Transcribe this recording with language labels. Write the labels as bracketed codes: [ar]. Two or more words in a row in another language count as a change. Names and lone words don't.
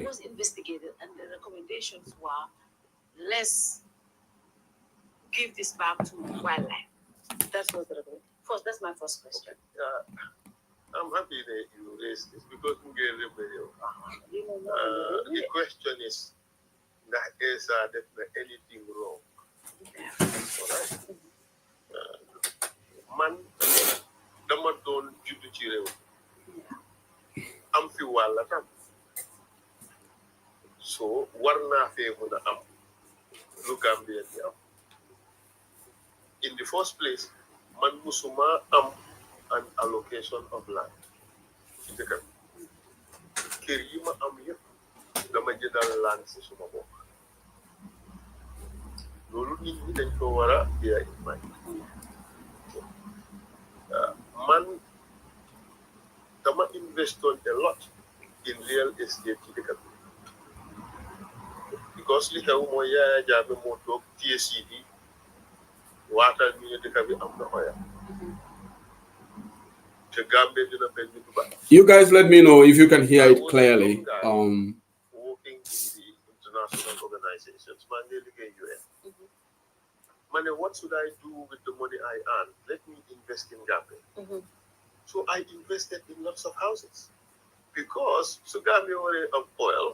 [en] That was investigated, and the recommendations were, let's give this back to wildlife. That was the recommendation. First, that's my first question. I'm happy that you raised this because the question is, is there anything wrong? Alright. [wo] Man, dama doon juddu ci réew am fi wàlla tam so war naa fee mën a am lu Gambia di am. [en] In the first place, [wo] man musuma am [en] an allocation of land [wo] ci dëkk bi kër yi ma am yëpp dama jëndal land si suma bopp loolu nit ñi dañ ko war a [en] bear in mind. [wo] Man dama [en] invested a lot in real estate [wo] ci dëkk bi because li xew mooy Yaya Jammeh moo toog TSCD waatal ñu ne dëkk bi am na oya te Gambia dina benn du ba. [en] You guys let me know if you can hear it clearly. Working in the international organizations, man, they liggéey UN. Man, what should I do with the money I earn? Let me invest in Gambia. So I invested in lots of houses because so Gambia already have oil.